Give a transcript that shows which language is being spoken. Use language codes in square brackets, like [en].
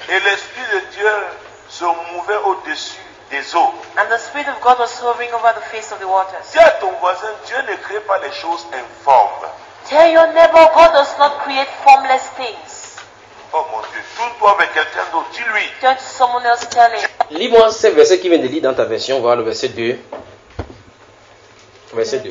[fr] Et l'Esprit de Dieu se mouvait au-dessus des eaux. [en] And the Spirit of God was hovering over the face of the waters. [fr] Dis à ton voisin, Dieu ne crée pas les choses informes. [en] Tell your neighbor, God does not create formless things. [fr] Oh mon Dieu, tourne-toi avec quelqu'un d'autre, dis-lui. [en] Turn to someone else, tell him. [fr] Lis-moi ce verset qui vient de lire dans ta version, voir le verset 2. Verset 2.